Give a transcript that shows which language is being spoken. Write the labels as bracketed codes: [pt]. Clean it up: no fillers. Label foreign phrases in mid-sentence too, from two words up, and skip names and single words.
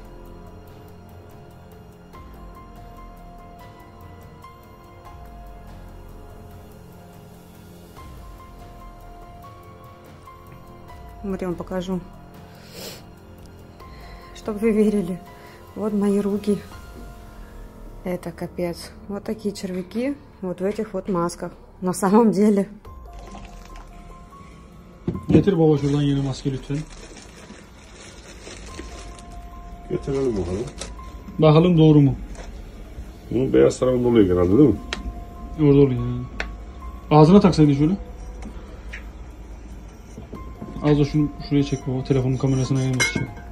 [ru] Вот я вам покажу, чтобы вы верили. Вот мои руки. Это капец. Вот такие червяки вот в этих вот масках. На самом деле. [tr] Getir baba şuradan yeni maske lütfen. Getirelim bakalım. Bakalım doğru mu? Bunun beyaz tarafında oluyor genelde değil mi? Orada oluyor yani. Ağzına taksaydın şöyle. Az da şunu şuraya çek baba, telefonun kamerasına gelmesi için.